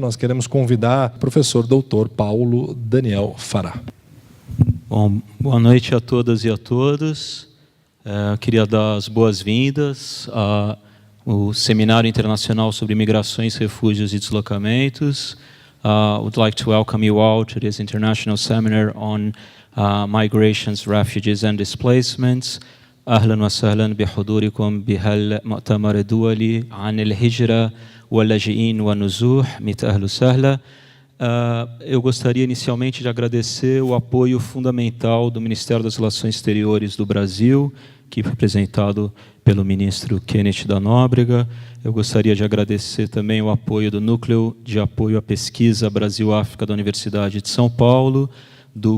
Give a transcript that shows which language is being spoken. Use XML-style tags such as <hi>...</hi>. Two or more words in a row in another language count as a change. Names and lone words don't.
<pt>Nós queremos convidar o professor doutor Paulo Daniel Fará. Bom, boa noite a todas e a todos. Queria dar as boas-vindas ao Seminário Internacional sobre Migrações, Refúgios e Deslocamentos.</pt> <en>Would like to welcome you all to this international seminar on migrations, refugees and displacements.</en> <ar>أهلا وسهلا بحضوركم بهالمؤتمر الدولي عن الهجرة واللاجئين والنزوح. ميت أهلا وسهلا.</ar> <pt>Eu gostaria inicialmente de agradecer o apoio fundamental do Ministério das Relações Exteriores do Brasil, que foi representado pelo ministro Kenneth da Nóbrega. Eu gostaria de agradecer também o apoio do Núcleo de Apoio à Pesquisa Brasil-África da Universidade de São Paulo, do</pt>